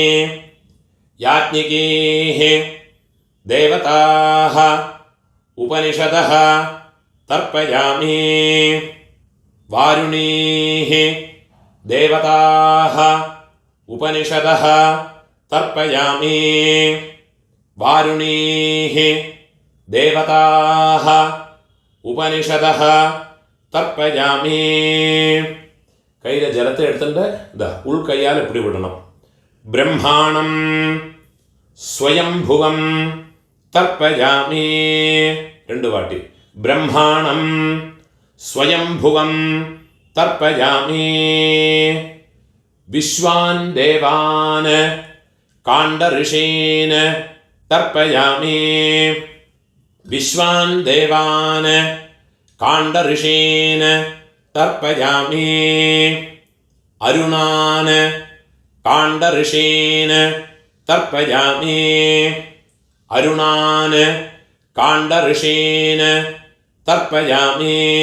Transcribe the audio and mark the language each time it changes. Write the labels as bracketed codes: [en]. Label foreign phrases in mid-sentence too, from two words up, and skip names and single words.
[sa] वारुणीः देवताः उपनिषदः तर्पयामि [ml] കയ്യിലെ ജലത്തെ എടുത്തിട്ട് ഇതാ ഉൾക്കയ്യാൽ എപ്പിടി വിടണം. [sa] ബ്രഹ്മാണം സ്വയംഭുവം തർപ്പയാമി. 2 വാട്ടി. ബ്രഹ്മാണം സ്വയംഭുവം തർപ്പയാമി. വിശ്വാൻ ദേവാൻ കാണ്ഡഋഷീൻ തർപ്പയാമി. अरुणान काण्डऋषीन् तर्पयामि.